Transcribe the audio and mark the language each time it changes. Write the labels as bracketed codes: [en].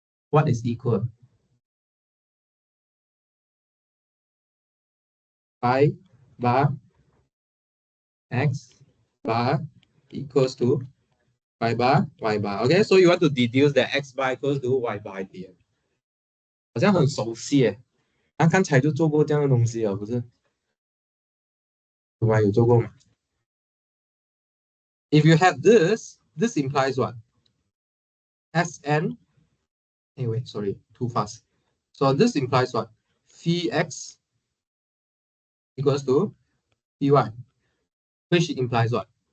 [en] What is equal? Phi bar x bar equals to y bar y bar. Okay, so you want to deduce that x bar equals to y bar here. [zh] 好像很熟悉耶，刚才就做过这样的东西了，不是？有吗？有做过吗？ [en] If you have this, this implies what? Sn. Hey, wait, sorry, too fast. So this implies what? Phi x equals to phi y, which implies what?